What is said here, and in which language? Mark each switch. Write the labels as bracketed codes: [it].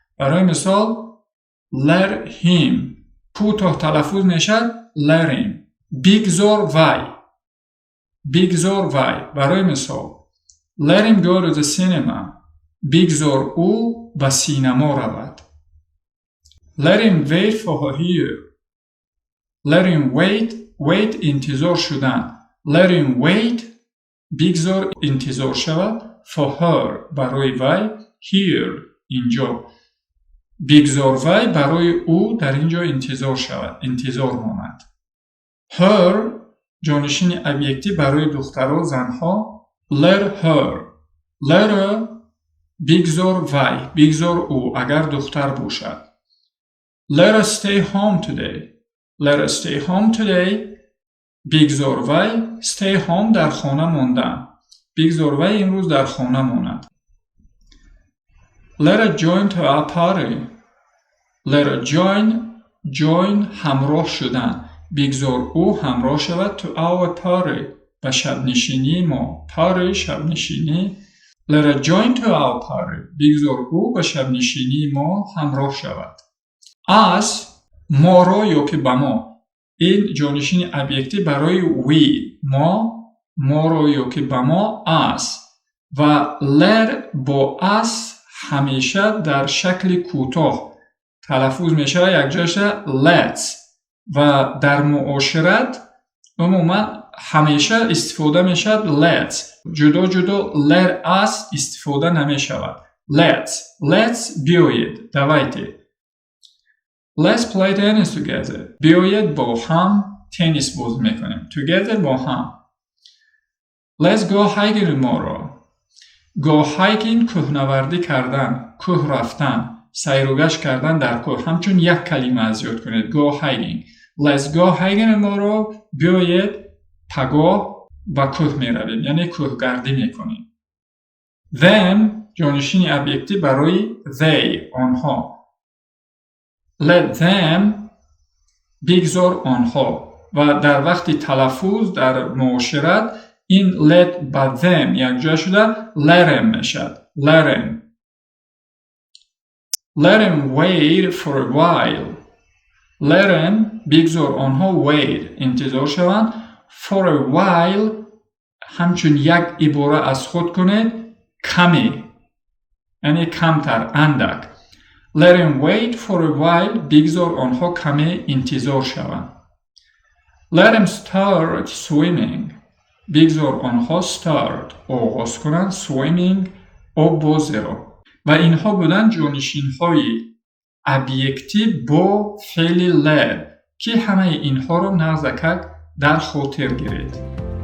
[fa] برای مثال لر him کوتاه تلفظ میشد لریم. بگذار وی بگذار وی. برای مثال [en] let him go to the cinema [fa] بگذار او به سینما رود. [en] Let him wait for her here. Let him wait [fa] انتظار شدن. [en] Let him wait [fa] بگذار انتظار شود [en] for her [fa] برای وی here اینجا. بگذار وی برای او در اینجا انتظار شود. انتظار ماند. Her جانشین ابیکتی برای دخترها زنها [en] let her. Let her [fa] بگذار وی بگذار او اگر دختر باشد. [en] Let us stay home today. Let us stay home today. [fa] بگذار وی [en] stay home [fa] در خانه ماندن. بگذار وی امروز در خانه ماند. [en] Let us join to our party. Let us join [fa] همراه شدن. بگذار او همراه شود [en] to our party. [fa] به شب نشینی ما. party شب نشینی. [en] Let us join to our party. [fa] بگذار او به شب نشینی ما همراه شود. Us ما را یا که به ما. این جانشین ابیکتی برای we ما را یا که به ما us و let با us همیشه در شکل کوتاه تلفظ میشه یک جاش let's و در معاشرت عموما همیشه استفاده میشد let's جدا [en] let us [fa] استفاده نمی شود. Let's بیایید دوایید. [en] Let's play tennis together. [fa] بیایید با هم تنیس بازی میکنیم. Together با هم. [en] Let's go hiking tomorrow. Go hiking [fa] کوهنوردی کردن. کوه رفتن. سیر و گشت کردن در کوه. همچون یک کلمه از یاد کنید. [en] Go hiking. Let's go hiking tomorrow. [fa] بیایید پگاه و کوه میرویم. یعنی کوهگردی میکنیم. Them جانشین ابیکتی برای they آنها. [en] Let them [fa] بگذار آنها و در وقتی تلفظ در معاشرت این let با them یک جا شده [en] let him [fa] میشد. [en] Let him wait for a while. Let him [fa] بگذار آنها wait انتظار شوند [en] for a while [fa] همچون یک عباره از خود کنید کمی یعنی کمتر اندک. [en] Let him wait for a while [fa] بگذار آنها کمی انتظار شوند. [en] Let him [fa] start swimming بگذار آنها start آغاز کنند swimming آب بازی را. و اینها بودن جانشین های ابیکتی با فعل لر که همه اینها را نزدیک در خاطر گیرید.